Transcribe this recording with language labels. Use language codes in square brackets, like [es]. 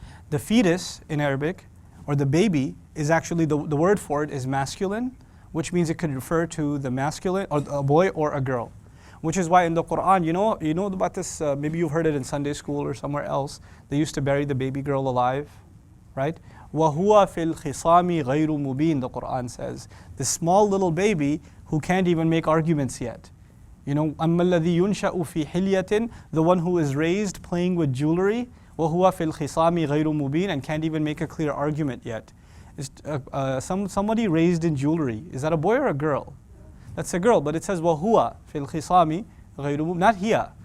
[en] The fetus in Arabic, or the baby, is actually, the word for it is masculine, which means it could refer to the masculine, or a boy or a girl. Which is why in the Quran, you know about this, maybe you've heard it in Sunday school or somewhere else, they used to bury the baby girl alive, right? [ar] وَهُوَ فِي الْخِصَامِ غَيْرُ مُبِينٍ, [en] the Quran says. This small little baby who can't even make arguments yet. [ar] أَمَّا الَّذِي يُنْشَأُ فِي حِلْيَةٍ, [en] the one who is raised playing with jewelry, [ar] وَهُوَ فِي الْخِصَامِ غَيْرُ مُبِينٍ, [en] and can't even make a clear argument yet. Somebody raised in jewelry, is that a boy or a girl? That's a girl, but it says [ar] وَهُوَ فِي الْخِصَامِ غَيْرُ مُبِينٍ, [en] not hiya.